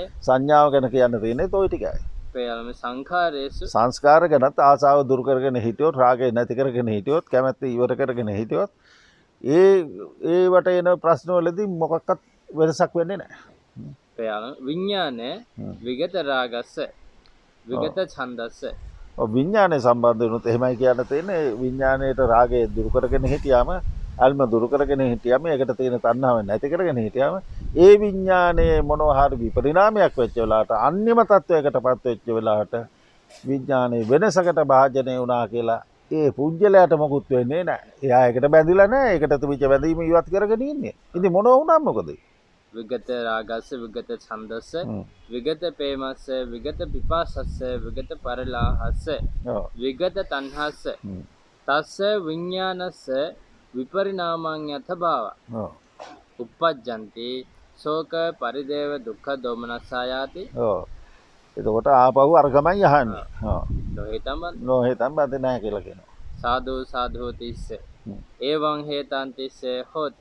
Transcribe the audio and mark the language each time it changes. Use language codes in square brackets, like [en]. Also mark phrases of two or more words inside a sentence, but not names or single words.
[si] සංඥාව ගැන කියන්න තියෙන්නේ ඔය ටිකයි. [pi] යාලම සංඛාරේසු. [si] සංස්කාර ගැනත් ආසාව දුරු කරගෙන හිටියොත් රාගය නැති කරගෙන හිටියොත් කැමැත්ත ඉවර කරගෙන හිටියොත් ඒවට එන ප්‍රශ්න වලදී මොකක්වත් වෙනසක් වෙන්නේ නැහැ. [pi] විඥානය විගත රාගස්ස විගත ඡන්දස්ස. [si] විඥානය සම්බන්ධ වෙනුත් එහෙමයි කියන්න තියෙන්නේ. විඥාණයට රාගය දුරු කරගෙන හිටියාම අල්ම දුරු කරගෙන හිටියාම ඒකට තියෙන තණ්හාව නැති කරගෙන හිටියාම ඒ විඥානයේ මොනවා හරි විපරිණාමයක් වෙච්ච වෙලාවට අන්‍යම තත්වයකටපත් වෙච්ච වෙලාවට විඥානයේ වෙනසකට භාජනය වුණා කියලා ඒ පුජ්‍යලයට මොකුත් වෙන්නේ නැහැ. එයා ඒකට බැඳිලා නැහැ. ඒකට තිබිච්ච බැඳීම ඉවත් කරගෙන ඉන්නේ. ඉතින් මොනවා වුණා මොකද? [pi] විගත රාගස්ස විගත ඡන්දස්ස විගත ප්‍රේමස්ස විගත පිපාසස්ස විගත පරිලාහස්ස විගත තණ්හස්ස තස්ස විඥානස්ස විපරිණාමං යත භාව [si] ඔව්. [pi] uppajjanti ශෝක පරිදේව දුක්ඛ දෝමනස්සායාති [si] ඔව්. එතකොට ආපහු අරගමයි අහන්නේ. ඔව්. [pi] නොහිතම නොහිතන් බඳ [si] නැහැ කියලා කියනවා. [pi] සාදු සාදු තිස්ස එවං හේතං තිස්ස හෝති